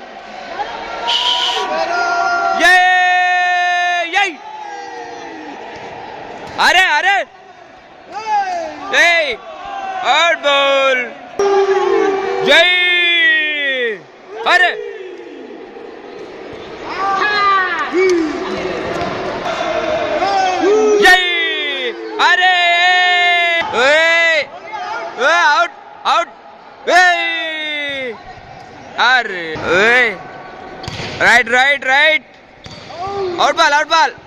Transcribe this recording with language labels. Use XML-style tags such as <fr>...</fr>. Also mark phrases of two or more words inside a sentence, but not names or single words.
<hi>ये यही अरे अरे यही और बॉल जय अरे अरे</hi> <en>out out अरे right right right out ball</en>